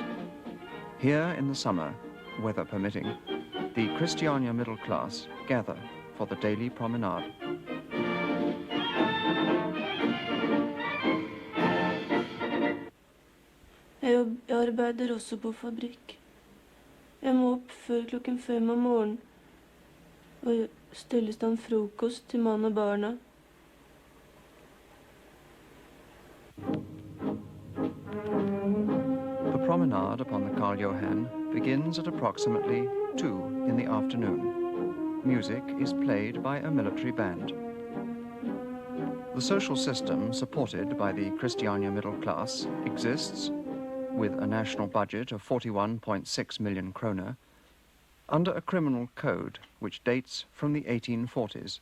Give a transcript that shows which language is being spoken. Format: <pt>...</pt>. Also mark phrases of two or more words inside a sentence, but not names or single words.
<en>Here in the summer, weather permitting, the Christiania middle class gather for the daily promenade.</en> <no>Jeg arbeider også på fabrikk. Jeg må opp før klokken 5 om morgenen. Og stelle stand frokost til mann og barna.</no> <en>The promenade upon the Karl Johan begins at approximately 2 in the afternoon. Music is played by a military band. The social system supported by the Christiania middle class exists, with a national budget of 41.6 million kroner, under a criminal code which dates from the 1840s.</en>